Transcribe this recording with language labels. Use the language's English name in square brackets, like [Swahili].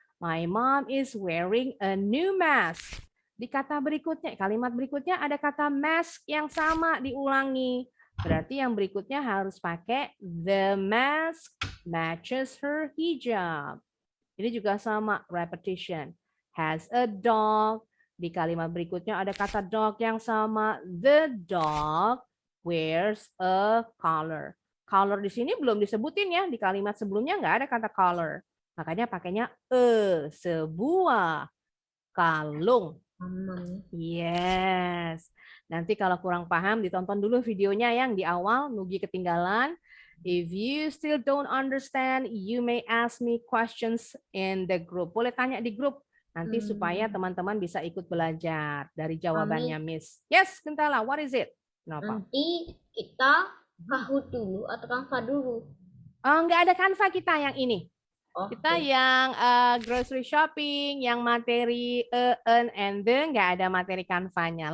[English] My mom is wearing a new mask. [Indonesian] Di kata berikutnya, kalimat berikutnya ada kata mask yang sama diulangi. Berarti yang berikutnya harus pakai [English] the mask matches her hijab. [Indonesian] Ini juga sama, repetition. [English] Has a dog. [Indonesian] Di kalimat berikutnya ada kata dog yang sama. [English] The dog wears a collar. [Indonesian] Collar di sini belum disebutin ya. Di kalimat sebelumnya nggak ada kata collar. Makanya pakainya sebuah kalung. Yes. Nanti kalau kurang paham ditonton dulu videonya yang di awal, Nugi ketinggalan. [English] If you still don't understand, you may ask me questions in the group. [Indonesian] Boleh tanya di grup nanti supaya teman-teman bisa ikut belajar dari jawabannya Miss. [English] Yes, Gentala, what is it? [Indonesian] Kenapa? Nanti kita Kahoot dulu atau Canva dulu? Nggak ada Canva kita yang ini. Oke. Kita yang grocery shopping, yang materi and the, nggak ada materi Canva-nya.